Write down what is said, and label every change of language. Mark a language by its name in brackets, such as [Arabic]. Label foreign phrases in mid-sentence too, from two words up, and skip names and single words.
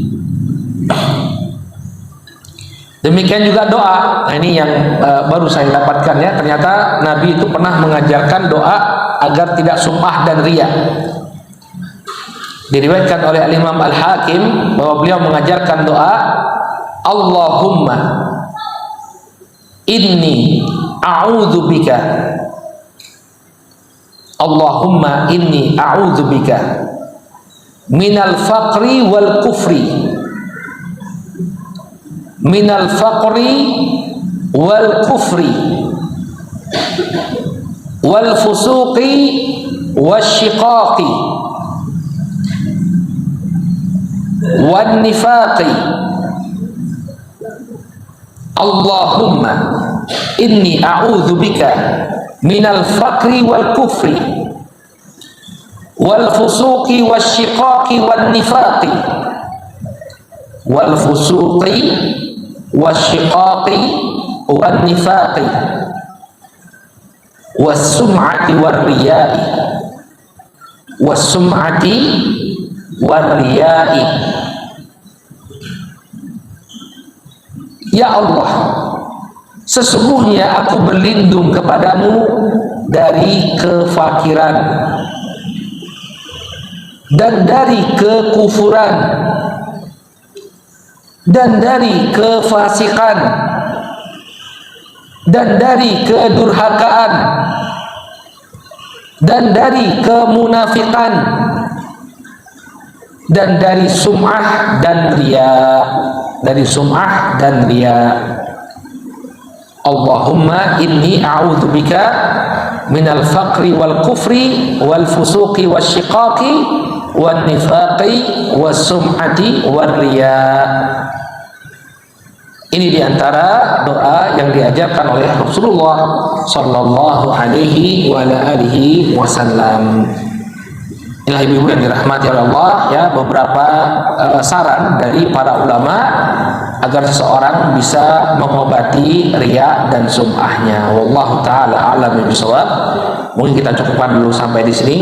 [Indonesian] Demikian juga doa. Nah, ini yang baru saya dapatkan ya. Ternyata Nabi itu pernah mengajarkan doa agar tidak sum'ah dan riya. Diriwayatkan oleh Imam Al-Hakim bahwa beliau mengajarkan doa, [Arabic] Allahumma إني أعوذ بك، اللهم إني أعوذ بك من الفقر والكفر، من الفقر والكفر والفسوق والشقاق والنفاق. اللهم إني أعوذ بك من الفقر والكفر والفسوق والشقاق والنفاق والفسوق والشقاق والنفاق والسمعة والرياء والسمعة والرياء. [Indonesian] Ya Allah, sesungguhnya aku berlindung kepadamu dari kefakiran dan dari kekufuran dan dari kefasikan dan dari kedurhakaan dan dari kemunafikan dan dari sum'ah dan riya, dari sum'ah dan riya. [Arabic] اللهم إني أعوذ بك من الفقر والكفر والفسوق والشقاق والنفاق والسمعة والرياء. [Indonesian] Ini diantara doa yang diajarkan oleh Rasulullah [Arabic] صلى الله عليه وآله وسلم. [Indonesian] Inilah ibu-ibu yang dirahmati oleh Allah ya, beberapa saran dari para ulama agar seseorang bisa mengobati riya dan sum'ahnya. [Arabic] والله تعالى أعلم بالصواب. [Indonesian] Mungkin kita cukupkan dulu sampai di sini.